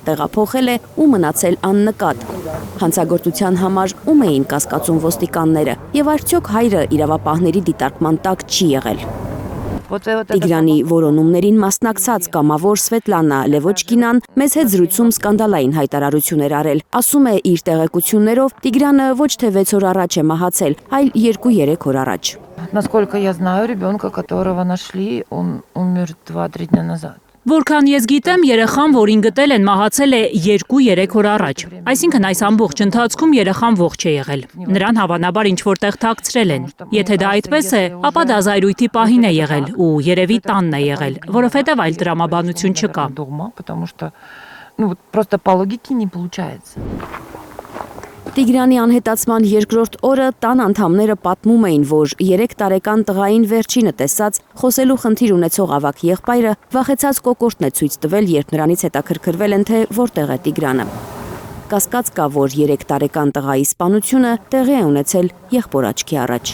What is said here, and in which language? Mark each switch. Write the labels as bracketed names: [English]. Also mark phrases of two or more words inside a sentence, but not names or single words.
[Armenian] տեղափոխել է ու մնացել աննկատ։ Հանցագործության համար ում էին կասկածում ոստիկանները եւ արդյոք հայրը իրավապահների դիտարկման տակ չի եղել։ Տիգրանի որոնումներին մասնակցած կամավոր Սվետլանա Լևոչկինան մեզ հետ զրույցում սկանդալային հայտարարություն էր արել։ Ասում է իր տեղեկություններով Տիգրանը ոչ թե 6 օր առաջ է մահացել, այլ 2-3 օր առաջ։ [Russian] Насколько я знаю, ребенка, которого нашли, он умер 2-3 дня назад. [Armenian] Որքան ես գիտեմ, երեխան, որին գտել են, մահացել է 2-3 օր առաջ։ Այսինքն այս ամբողջ ընթացքում երեխան ողջ է եղել։ Նրան հավանաբար ինչ-որտեղ թաքցրել են։ Եթե դա այդպես է, ապա դա զայրույթի պահին է եղել ու երևի տանն է եղել, որովհետև այլ տրամաբանություն չկա։ [Russian] Потому что, просто по логике не получается. [Armenian] Տիգրանի անհետացման երկրորդ օրը տան անդամները պատմում էին, որ 3 տարեկան տղային վերջինը տեսած խոսելու խնդիր ունեցող ավագ եղբայրը վախեցած կոկորտն է ցույց տվել, երբ նրանից հետաքրքրվել են, թե որտեղ է Տիգրանը։ Կասկած կա, որ 3 տարեկան տղայի սպանությունը տեղի է ունեցել եղբոր աչքի առաջ։